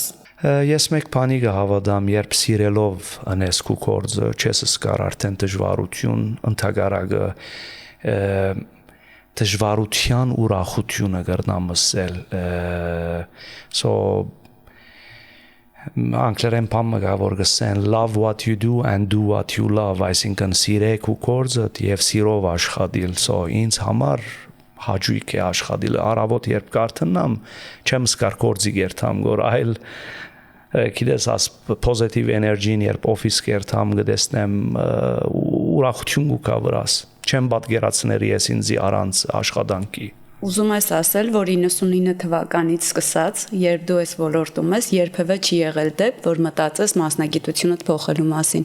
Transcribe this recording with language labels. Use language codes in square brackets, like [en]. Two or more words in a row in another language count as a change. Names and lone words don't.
[hy] Ես մեկ բանի կհավատամ, երբ սիրելով անես քո գործը, չես զգար արդեն դժվարություն, ընդհակառակը դժվարության ուրախությունը կրնամ ասել, so անգլերեն բանը կա, որ գսեն [en] love what you do and do what you love, [hy] այսինքն սիրեք ու գործդ եւ սիրով աշխատել, so ինձ համար հաճույք է աշխատել, առավոտ երբ կարթնամ, չեմ զգար գործի գերտամ, որ այլ գիտես աս [en] positive energy- [hy] ն երբ օֆիս գերտամ գտեսնեմ ուրախություն կա վրաս, չեմ պատկերացնել ես ինձ առանց աշխատանքի։ Ուզում ես ասել, որ 99 թվականից սկսած, երբ դու ես ոլորտում ես, երբևէ չի եղել դեպք, որ մտածես մասնագիտությունդ փոխելու մասին։